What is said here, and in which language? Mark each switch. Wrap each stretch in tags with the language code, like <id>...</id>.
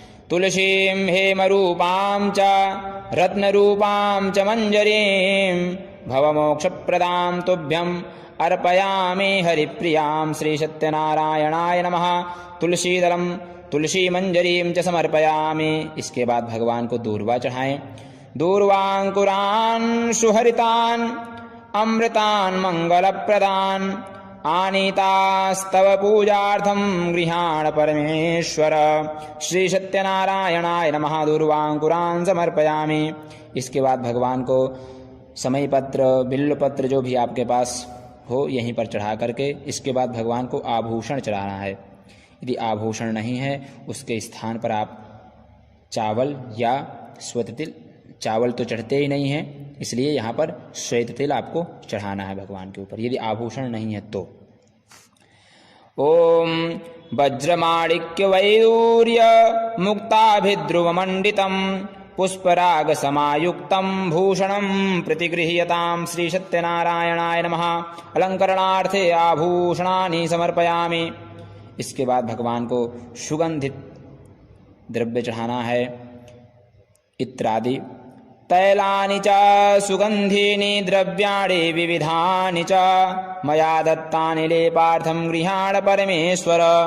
<sa>तुलसीं हेमरूपां च रत्नरूपां च मंजरीं भवमोक्षप्रदां तुभ्यं अर्पयामि हरिप्रियां। श्री सत्यनारायणाय नमः। तुलसीदलम तुलसी मंजरीं च समर्पयामि।</sa> <hi>इसके बाद भगवान को दूर्वा चढ़ाएं।</hi> <sa>दूर्वांकुरान् सुहरितान् अमृतान् मंगलप्रदान् आनीतास्तव पूजार्थं गृहाण परमेश्वर। श्री सत्यनारायणाय नमः। दूर्वांकुरान् समर्पयामि।</sa> <hi>इसके बाद भगवान को समय पत्र, बिल्व पत्र जो भी आपके पास हो यहीं पर चढ़ा करके इसके बाद भगवान को आभूषण चढ़ाना है। यदि आभूषण नहीं है उसके स्थान पर आप चावल या श्वेत तिल, चावल तो चढ़ते ही नहीं है इसलिए यहाँ पर श्वेत तिल आपको चढ़ाना है भगवान के ऊपर, यदि आभूषण नहीं है तो।</hi> <sa>ओम वज्रमाणिक्य वैदूर्य मुक्ताभिध्रुवमण्डितं पुष्पराग समायुक्तं भूषणं प्रतिगृह्यतां। श्री सत्यनारायणाय नमः। अलंकरणार्थे आभूषणानि समर्पयामि।</sa> <hi>इसके बाद भगवान को सुगंधित द्रव्य चढ़ाना है, इत्रादि।</hi> <sa>तैलानि च सुगंधीनि द्रव्याणि विविधानि च मया दत्तानि लेपार्थं गृहाण परमेश्वर।</sa>